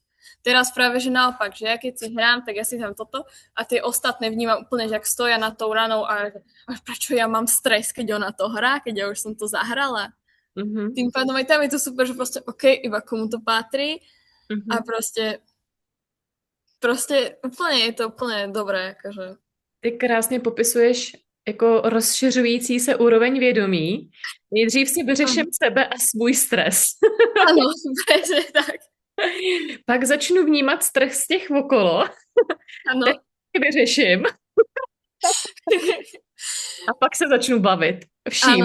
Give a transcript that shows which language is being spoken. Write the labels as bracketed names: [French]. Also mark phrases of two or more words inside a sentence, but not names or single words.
[Slovak] Teraz práve, že naopak, že ja keď si hrám, tak ja si tam toto a tie ostatné vnímam úplne, že ak stoja nad tou ranou a prečo ja mám stres, keď ona to hrá, keď ja už som to zahrala. Mm-hmm. Tým pádom aj tam je to super, že proste OK, iba komu to patrí a proste [Czech] úplně je to úplně dobré, jakože. Ty krásně popisuješ jako rozšiřující se úroveň vědomí. Nejdřív si vyřeším sebe a svůj stres. Ano, přesně tak. Pak začnu vnímat stres z těch okolo. Ano. Teď si vyřeším. A pak se začnu bavit. Vším.